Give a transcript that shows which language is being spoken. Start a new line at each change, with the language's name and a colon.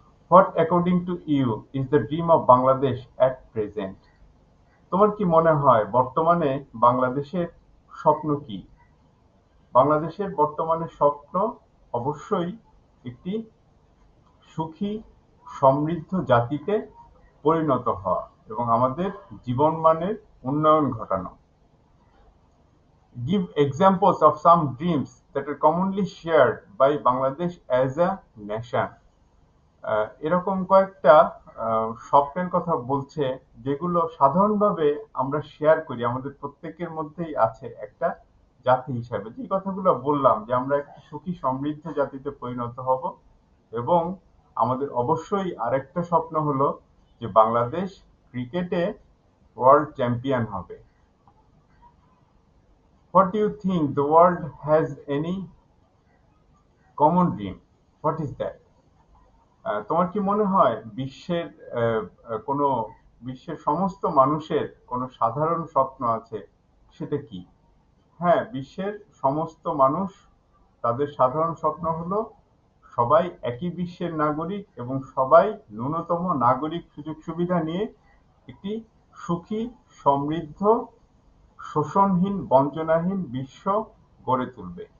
English: what according to you is the dream of Bangladesh at present,
Bangla: তোমার কি মনে হয় বর্তমানে বাংলাদেশের স্বপ্ন কি। বাংলাদেশের বর্তমানে স্বপ্ন অবশ্যই একটি সুখী সমৃদ্ধ জাতিতে পরিণত হওয়া এবং আমাদের জীবনমানের উন্নয়ন ঘটানো।
English: Give examples of some dreams that are commonly shared by Bangladesh as a nation.
Bangla: এরকম কয়েকটা স্বপ্নের কথা বলছে যেগুলো সাধারণভাবে আমরা শেয়ার করি, আমাদের প্রত্যেকের মধ্যেই আছে একটা জাতি হিসাবে। যে কথাগুলো বললাম যে আমরা একটা সুখী সমৃদ্ধ জাতিতে পরিণত হব, এবং আমাদের অবশ্যই আরেকটা স্বপ্ন হলো যে বাংলাদেশ ক্রিকেটে ওয়ার্ল্ড চ্যাম্পিয়ন হবে।
English: What do you think the world has any common dream? What is that?
Bangla: তোমার কি মনে হয় বিশ্বের আহ, আহ, কোনো বিশ্বের সমস্ত মানুষের কোনো সাধারণ স্বপ্ন আছে? সেটা কি? হ্যাঁ, বিশ্বের সমস্ত মানুষ তাদের সাধারণ স্বপ্ন হলো সবাই একই বিশ্বের নাগরিক এবং সবাই ন্যূনতম নাগরিক সুযোগ সুবিধা নিয়ে একটি সুখী, সমৃদ্ধ, শোষণহীন, বঞ্চনাহীন বিশ্ব গড়ে তুলবে।